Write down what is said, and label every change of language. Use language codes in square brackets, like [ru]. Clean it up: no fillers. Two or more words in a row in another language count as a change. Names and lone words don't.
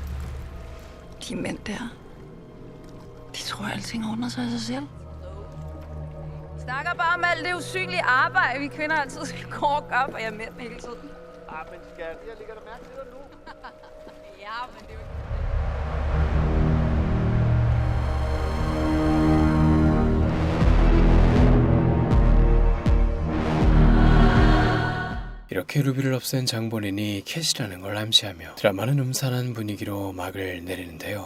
[da] De mænd der, de tror, at alting ordner sig af sig selv. Snakker bare om alt det usynlige arbejde, vi kvinder altid skal gå og gøre, og jeg er med den hele tiden. Men skat, jeg ligger da mærke til dig nu. Ja, men det er jo [ko] 이렇게 루비를 없앤 장본인이 캣이라는 걸 암시하며 드라마는 음산한 분위기로 막을 내리는데요.